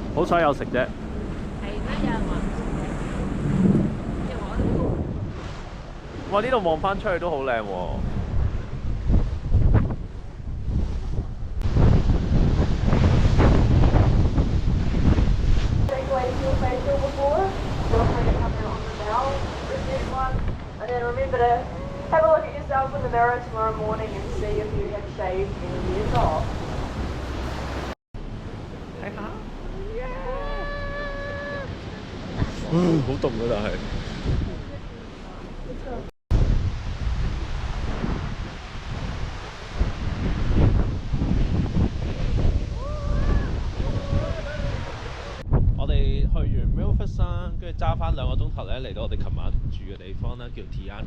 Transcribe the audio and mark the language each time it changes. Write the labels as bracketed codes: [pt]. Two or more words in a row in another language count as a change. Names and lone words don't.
[yue] 所以有食啫。係咩？有人話唔食嘅，即係我哇！呢度望翻出去都好靚喎。 [en] Have a look at yourself in the mirror tomorrow morning and see if you have shaved any years off. [yue] 睇下，好凍㗎，但係。我哋去完 Milford 山，跟住揸翻2個鐘頭咧，嚟到我哋琴晚住嘅地方咧，叫 Tiano。